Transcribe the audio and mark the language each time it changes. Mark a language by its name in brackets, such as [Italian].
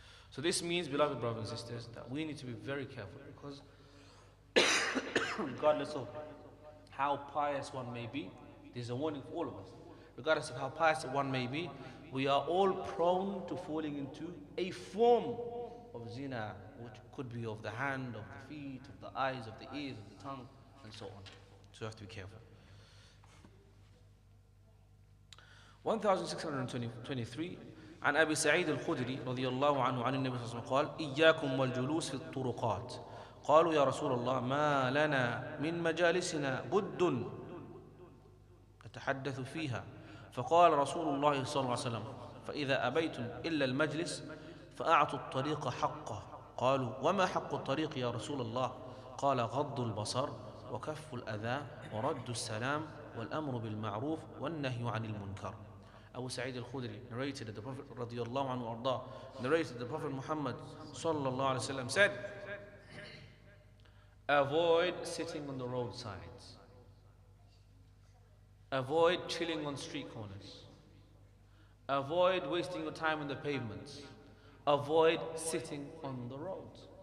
[English] So this means, beloved brothers and sisters, that we need to be very careful, because regardless of how pious one may be, there's a warning for all of us. regardless of how pious one may be, we are all prone to falling into a form of zina, which could be of the hand, of the feet, of the eyes, of the ears, of the tongue, and so on. So you have to be careful. [Arabic] 1623 عن أبي سعيد الخدري رضي الله عنه عن النبي صلى الله عليه وسلم قال إياكم والجلوس في الطرقات قالوا يا رسول الله ما لنا من مجالسنا بد نتحدث فيها فقال رسول الله صلى الله عليه وسلم فإذا أبيتم إلا المجلس فأعطوا الطريق حقه قالوا وما حق الطريق يا رسول الله قال غض البصر وكف الأذى ورد السلام والأمر بالمعروف والنهي عن المنكر. [English] Abu Sa'id al-Khudri narrated that the Prophet radiyallahu anhu arda narrated the Prophet Muhammad sallallahu alaihi wasallam said, avoid sitting on the roadsides, avoid chilling on street corners, avoid wasting your time on the pavements, avoid sitting on the roads.